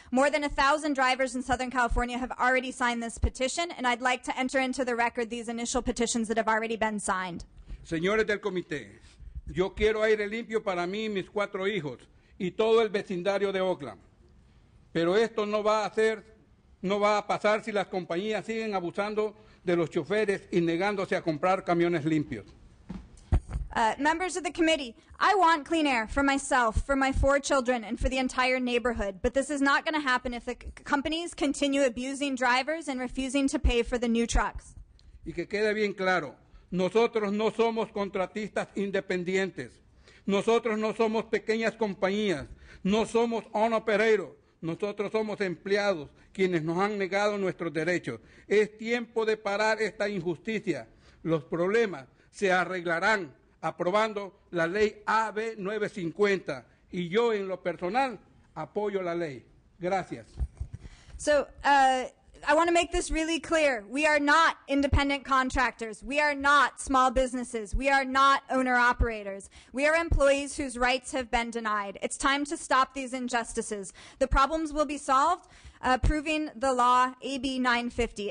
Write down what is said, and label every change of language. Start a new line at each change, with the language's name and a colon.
English: More than 1,000 drivers in Southern California have already signed this petition, and I'd like to enter into the record these initial petitions that have already been signed.
Spanish: Señores del comité, yo quiero aire limpio para mí y mis 4 hijos y todo el vecindario de Oakland. Pero esto no va a pasar si las compañías siguen abusando de los choferes y negándose a comprar camiones limpios.
English: Members of the committee, I want clean air for myself, for my 4 children, and for the entire neighborhood. But this is not going to happen if the companies continue abusing drivers and refusing to pay for the new trucks.
Spanish: Y que quede bien claro, nosotros no somos contratistas independientes. Nosotros no somos pequeñas compañías, no somos
English: on operator,
Spanish: nosotros somos empleados quienes nos han negado nuestros derechos. Es tiempo de parar esta injusticia. Los problemas se arreglarán aprobando la ley AB 950 y yo en lo personal apoyo la ley. Gracias.
English: So, I want to make this really clear. We are not independent contractors. We are not small businesses. We are not owner-operators. We are employees whose rights have been denied. It's time to stop these injustices. The problems will be solved proving the law AB 950.